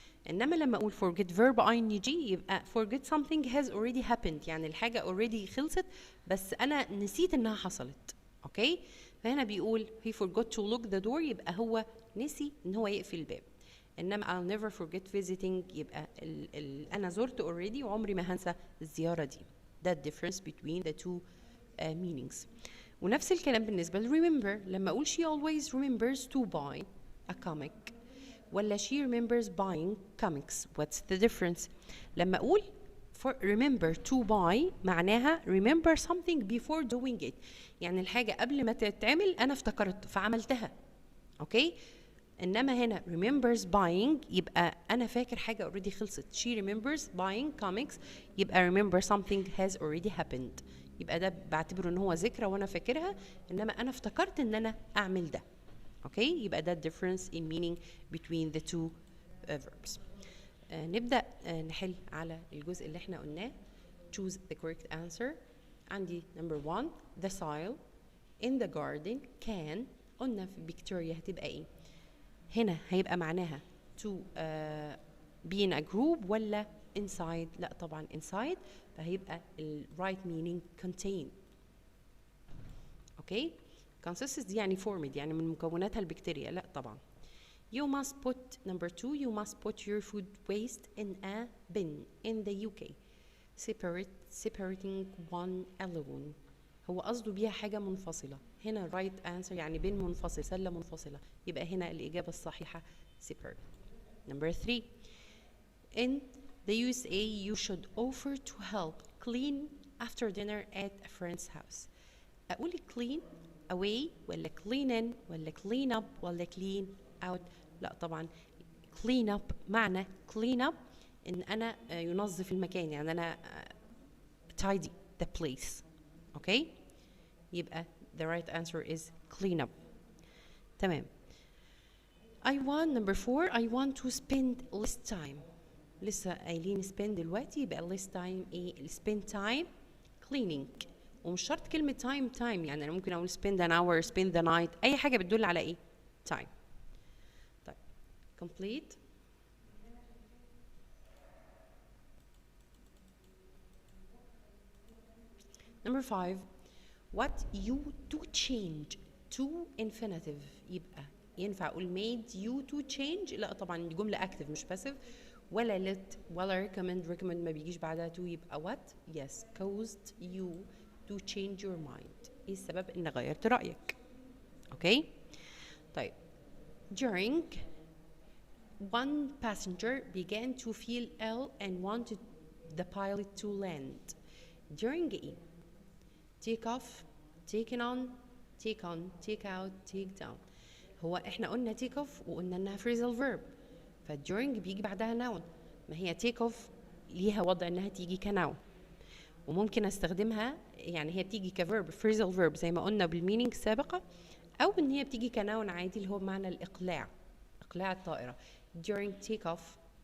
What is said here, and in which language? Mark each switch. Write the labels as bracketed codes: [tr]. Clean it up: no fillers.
[ar] انما لما اقول forget verb ing يبقى [en] forget something has already happened [ar] يعني الحاجة already خلصت بس انا نسيت انها حصلت. اوكي فهنا بيقول [en] he forgot to lock the door [ar] يبقى هو نسي ان هو يقفل الباب. انما [en] I'll never forget visiting [ar] يبقى انا زرت already وعمري ما هنسى الزيارة دي. [en] that difference between the two meanings. [ar] ونفس الكلام بالنسبة ل remember. لما أقول [en] she always remembers to buy a comic ولا she remembers buying comics. [ar] what's the difference؟ لما أقول for remember to buy معناها [en] remember something before doing it [ar] يعني الحاجة قبل ما تتعمل أنا افتكرت فعملتها. أوكي إنما هنا remembers buying يبقى أنا فاكر حاجة already خلصت. [en] she remembers buying comics [ar] يبقى [en] remember something has already happened. [ar] يبقى ده بعتبره ان هو ذكرى وانا فاكرها انما انا افتكرت ان انا اعمل ده. [en] Okay, يبقى ده difference in meaning between the two verbs. [ar] نبدأ نحل على الجزء اللي احنا قلناه. [en] choose the correct answer. عندي number 1 the soil in the garden can. [ar] قلنا في بكتيريا هتبقى ايه هنا؟ هيبقى معناها to be in a group ولا inside؟ لا طبعا inside، فهيبقى ال right meaning contain. اوكي، consists دي يعني formed، يعني من مكوناتها البكتيريا، لا طبعا. [en] You must put number 2 you must put your food waste in a bin in the UK. separating one alone. [ar] هو قصده بيها حاجة منفصلة. هنا right answer يعني بين منفصل، سلة منفصلة، يبقى هنا الإجابة الصحيحة separate. [en] number 3 in the USA you should offer to help clean after dinner at a friend's house. أقول clean away ولا clean in ولا clean up ولا clean out؟ [ar] لا طبعا [en] clean up. [ar] معنى clean up إن أنا ينظف المكان، يعني أنا tidy the place. [en] okay، يبقى the right answer is clean up. [ar] تمام. [en] I want number 4 I want to spend less time. [ar] لسه قايلين [en] spend دلوقتي، يبقى less time ايه؟ spend time cleaning. [ar] ومش شرط كلمة time يعني أنا ممكن أقول spend an hour spend the night، أي حاجة بتدل على إيه؟ time. طيب complete. [en] number 5 what you to change to infinitive. [ar] يبقى ينفع أقول [en] made you to change؟ [ar] لا طبعا دي جملة active مش passive. ولا let ولا recommend ما بيجيش بعدها to، يبقى what yes [en] caused you to change your mind. [ar] ايه السبب ان غيرت رأيك؟ اوكي. [en] طيب during one passenger began to feel ill and wanted the pilot to land. during ايه؟ take off taken on take on take out take down. [ar] هو احنا قلنا take off وقلنا انها phrasal verb، فduring بيجي بعدها noun. ما هي take off ليها وضع انها تيجي كnoun، وممكن استخدمها يعني هي بتيجي كverb phrasal verb زي ما قلنا بالمينينج السابقة، او ان هي بتيجي كناون عادي اللي هو بمعنى الاقلاع، اقلاع الطائرة during take off.